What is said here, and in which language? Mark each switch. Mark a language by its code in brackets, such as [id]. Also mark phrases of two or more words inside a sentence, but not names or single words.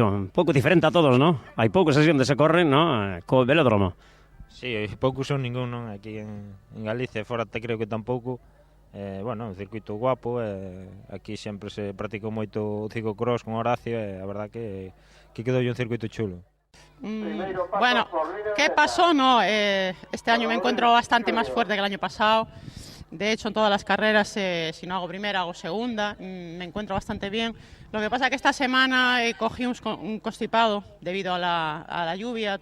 [gl] Un pouco diferente a todos, ¿no? Hai poucos así onde se corren, ¿no? Co velódromo. Sí, poucos son ningún, non? Aquí en Galicia, fora te creo que tampouco. Bueno, un circuito guapo, aquí sempre se practica moito o ciclocross con Horacio, e a verdad que quedou un circuito chulo. [es] Bueno, ¿qué pasó? No, este año me encuentro bastante más fuerte que el año pasado. De hecho, en todas las carreras, si no hago primera, hago segunda. Me encuentro bastante bien. Lo que pasa es que esta semana cogí un constipado debido a la lluvia.